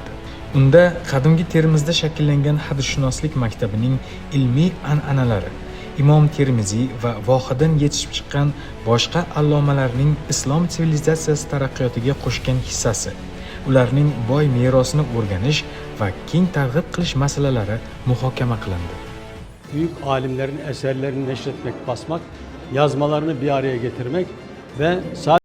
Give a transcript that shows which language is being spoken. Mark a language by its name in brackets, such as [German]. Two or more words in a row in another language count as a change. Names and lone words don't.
[Uzbek] Unda qadimgi Termizda shakllangan hadisshunoslik maktabining ilmiy an'analari, Imom Termiziy va vohidan yetishib chiqqan boshqa allomalarning islom sivilizatsiyasi taraqqiyotiga qo'shgan hissasi, ularning boy merosini o'rganish va keng targ'ib qilish masalalari muhokama qilindi. [Turkish] Büyük alimlerin eserlerini neşretmek, basmak, yazmalarını bir araya getirmek ve